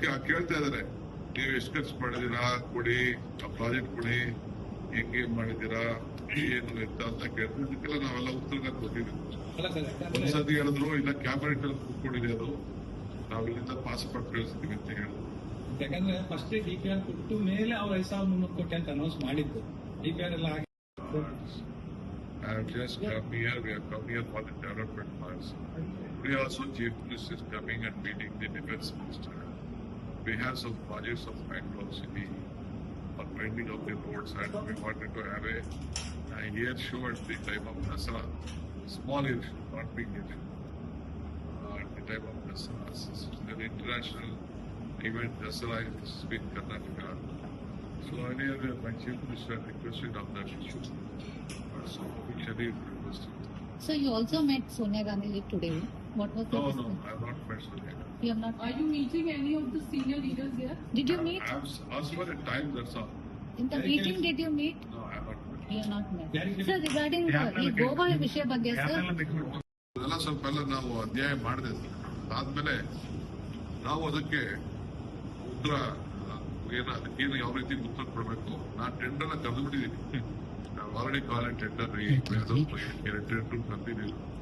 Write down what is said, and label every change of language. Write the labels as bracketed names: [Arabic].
[Kannada] ಕೇಳ್ತಾ ಇದಾರೆ, ನೀವು ಎಷ್ಟು ಖರ್ಚು ಮಾಡಿದೀರಾ, ಕೊಡಿ ಪ್ರಾಜೆಕ್ಟ್ ಕೊಡಿ, ಹೆಂಗೆ ಮಾಡಿದೀರಾ, ಏನು ಅಂತ ಕೇಳ್ತಾರೆ. ಇದಕ್ಕೆಲ್ಲ ನಾವೆಲ್ಲ ಉತ್ತರ ಕೊಟ್ಟಿದ್ದೀವಿ. ಅಲ್ಲ ಸರ್, ಯಾಕಂದ್ರೆ ಒಂದ್ಸತಿ ಹೇಳಿದ್ರು ಇಲ್ಲ ಕ್ಯಾಬಿನೆಟ್ ಅಲ್ಲಿ ಕೂತ್ಕೊಂಡಿದೆ, ಅದು ನಾವು ಇಲ್ಲಿಂದ ಪಾಸ್ಪೋರ್ಟ್ ಕಳಿಸ್ತೀವಿ ಅಂತ ಹೇಳಿದ್ರು. ಯಾಕಂದ್ರೆ ಫಸ್ಟ್ DPR ಕೊಟ್ಟು ಮೇಲೆ ಅವ್ರು 5,300 ಕೋಟಿ ಅಂತ ಅನೌನ್ಸ್ ಮಾಡಿದ್ದು. DPR ಎಲ್ಲ ಆಗಿ [English] I have just come here. We have come here for the development plans. Today also Chief Minister is coming and meeting the Defence Minister. We have some projects of Bangalore City for winding up the roads, and we wanted to have a air show at the time of Dasara. Small air show, not big air show. At the time of Dasara. It's an international event. Dasara is in Karnataka. So earlier my Chief Minister requested on that issue. So officially requested. So you also met Sonia Gandhi today. What was the No, discussion? I have not met Sonia. You have not. Are you meeting any of the senior leaders here? Did you meet? I have asked for a time, that's all. In the meeting, did you meet? No, I have not met. You have not met. [Kannada] ಯಾರಿಗೆ- [English] Sir, regarding [Kannada] ಈ ಗೋವಾ ವಿಷಯ ಬಗ್ಗೆ sir, ಅದೆಲ್ಲ ಸ್ವಲ್ಪ ಎಲ್ಲ ನಾವು ಅಧ್ಯಾಯ ಮಾಡಿದೆ. ಆದ್ಮೇಲೆ ನಾವು ಅದಕ್ಕೆ ಉತ್ತರ ಅದಕ್ಕೇನು ಯಾವ ರೀತಿ ಉತ್ತರ ಕೊಡಬೇಕು, ನಾನು ಟೆಂಡರ್ ಕರೆದು ಬಿಟ್ಟಿದ್ದೀನಿ. ನಾವು ಆಲ್ರೆಡಿ ಕಾಲ್ ಟೆಂಡರ್ ಟೆಂಡರ್ ಕರೆದಿದ್ದೀವಿ.